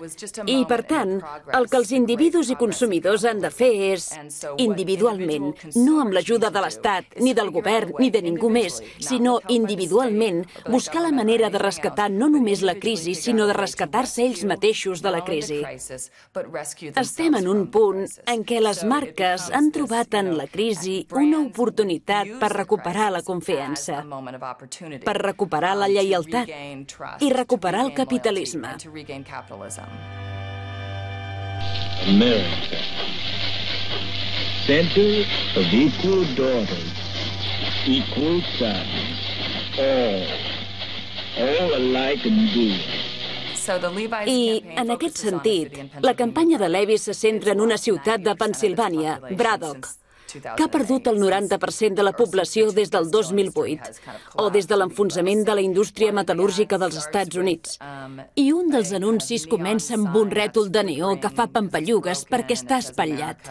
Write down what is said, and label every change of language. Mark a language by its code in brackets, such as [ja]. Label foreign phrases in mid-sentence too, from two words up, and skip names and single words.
[ca] I, per tant, el que els individus i consumidors han de fer és, individualment, no amb l'ajuda de l'Estat, ni del govern, ni de ningú més, sinó individualment, buscar la manera de rescatar no només la crisi, sinó de rescatar-se ells mateixos de la crisi. Estem en un punt en què les marques han trobat en la crisi una oportunitat per recuperar la confiança, per recuperar la lleialtat i recuperar el capitalisme. [en] America, center of equal daughters, equal sons, all alike and good. [ca] I, en aquest sentit, la campanya de Levi's se centra en una ciutat de Pennsilvània, Braddock, que ha perdut el 90% de la població des del 2008, o des de l'enfonsament de la indústria metal·lúrgica dels Estats Units. I un dels anuncis comença amb un rètol de neó que fa pampallugues perquè està espatllat.